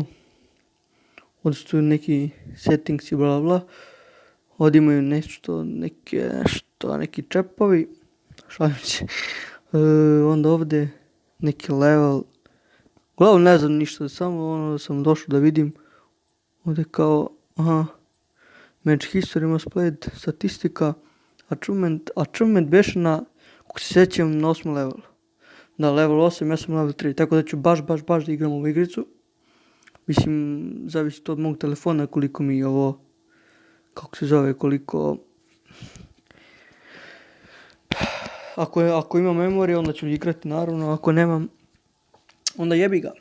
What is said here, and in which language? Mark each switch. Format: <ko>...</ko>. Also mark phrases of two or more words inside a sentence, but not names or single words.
<bs>Ovdje su neki settings i bla bla. Ovdje imaju neki čepovi. Šalim se. Onda ovdje neki level. Uglavnom ne znam ništa, samo sam došao da vidim. Ovdje kao,</bs> <en>match history must played,</en> <bs>statistika, achievement beše na, kako se sjećam, na 8. levelu. Da, level 8, ja sam level 3, tako da ću baš da igram ovu igricu. Mislim, zavisi to od mog telefona koliko mi ovo, kako se zove, koliko... Ako imam memorije, onda ću igrati naravno, ako nemam, onda jebi ga.</bs>